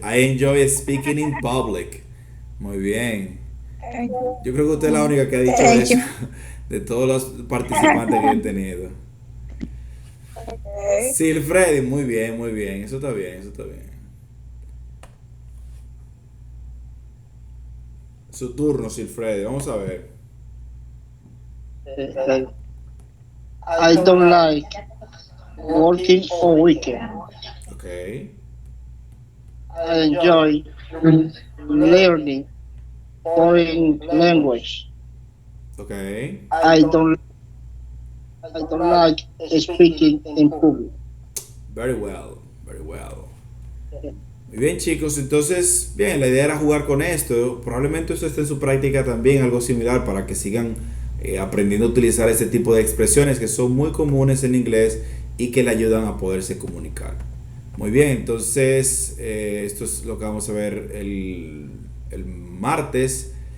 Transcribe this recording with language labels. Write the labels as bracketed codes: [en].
[en] I enjoy speaking in public. [es] Muy bien. Yo creo que usted es la única que ha dicho [en] Thank [es] eso [en] you. [es] de todos los participantes que he tenido. Silfredi, muy bien, muy bien. Eso está bien, eso está bien. Su turno, Silfredi. Vamos a ver. [en] I don't like working on weekend. Ok. I enjoy learning foreign language. Ok. I don't like speaking in public. Very well, very well. [es] Muy bien, chicos. Entonces, bien, la idea era jugar con esto. Probablemente esto esté en su práctica también, algo similar, para que sigan aprendiendo a utilizar este tipo de expresiones que son muy comunes en inglés y que le ayudan a poderse comunicar. Muy bien, entonces esto es lo que vamos a ver el martes.